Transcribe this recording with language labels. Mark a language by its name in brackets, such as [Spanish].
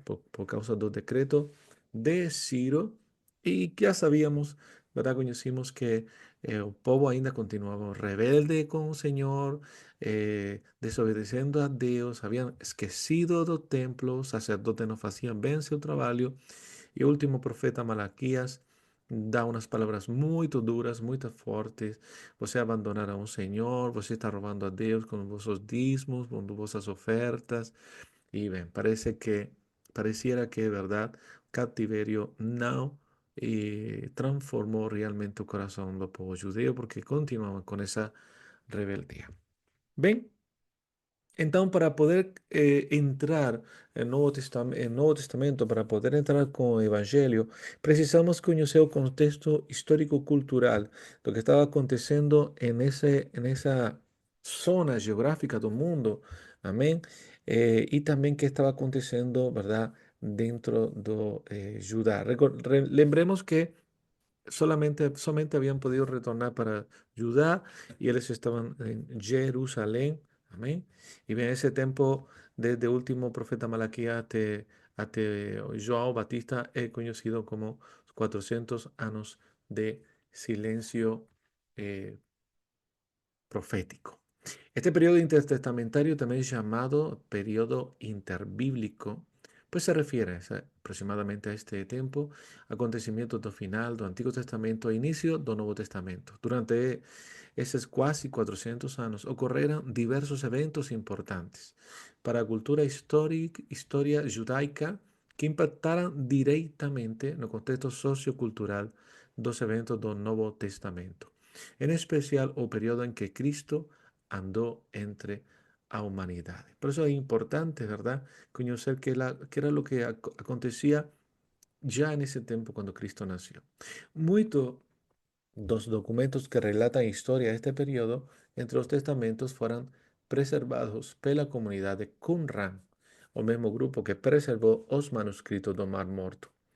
[Spanish] Por causa del decreto de Ciro. Y ya sabíamos, ¿verdad? Conocimos que el pueblo [Portuguese] ainda [Spanish] continuaba rebelde con el Señor, desobedeciendo a Dios, habían [Portuguese] esquecido [Spanish] del templo, sacerdotes no hacían bien su trabajo. Y el último profeta [Portuguese] Malaquías dá umas palavras muito duras, muito fortes. Você abandonará um Senhor, você está roubando a Deus com vossos dízimos, com vossas ofertas. E bem, [Spanish] pareciera [Portuguese] que, verdade, o cativerio não transformou realmente o coração do povo judeu, porque continuavam com essa rebeldia. Bem, então, para poder entrar [Spanish] en Nuevo Testamento, [Portuguese] para poder entrar con o Evangelho, precisamos conhecer o contexto histórico-cultural do que estava acontecendo nessa zona geográfica do mundo, amém? E também que estava acontecendo, verdade, dentro do Judá. Lembremos que [Spanish] solamente habían podido retornar para Judá y ellos estaban en Jerusalén. Amén. Y en ese tiempo, desde último profeta Malaquías hasta João Batista, es conocido como 400 años de silencio eh, profético. Este periodo intertestamentario, también llamado periodo interbíblico, pues se refiere aproximadamente a este tiempo, acontecimientos [Portuguese] do final do Antigo Testamento e inicio do Novo Testamento. Durante esses quase 400 anos ocorreram diversos eventos importantes para a cultura histórica, história judaica que impactaram diretamente no contexto sociocultural dos eventos do Novo Testamento. [Spanish] En especial [Portuguese] o período [Spanish] en que Cristo andó entre a humanidad. Por eso es importante, ¿verdad? Conocer qué era lo que acontecía ya en ese tiempo cuando Cristo nació. Muchos dos documentos que relatan la historia de este periodo entre los testamentos fueron preservados por la comunidad de Qumran, o mismo grupo que preservó los manuscritos [Portuguese] do Mar Morto.